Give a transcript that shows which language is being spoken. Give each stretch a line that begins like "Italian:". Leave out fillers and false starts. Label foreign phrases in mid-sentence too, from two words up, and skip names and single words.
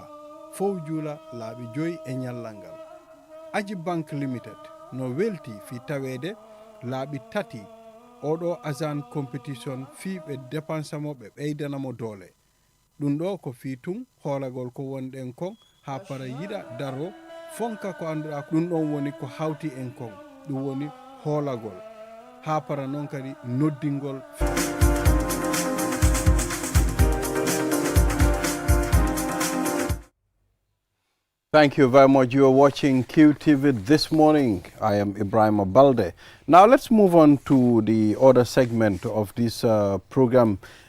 Fula: Fof juula laaɓi 5 e ñallal ngal. Aji Bank Limited no welti fi tawede laaɓi 3 oɗo azan competition fi ɓe dépensamo ɓe ɓeydanamo doole. ɗum ɗo ko fi tun hoolagol ko wonɗen kon ha para yiɗa daro fonka ko annduɗa ɗum ɗon woni ko hawti en kon ɗum woni hoolagol ha para noon kadi noddingol.
English: Thank you very much. You are watching QTV this morning. I am Ibrahim Abalde. Now let's move on to the other segment of this program.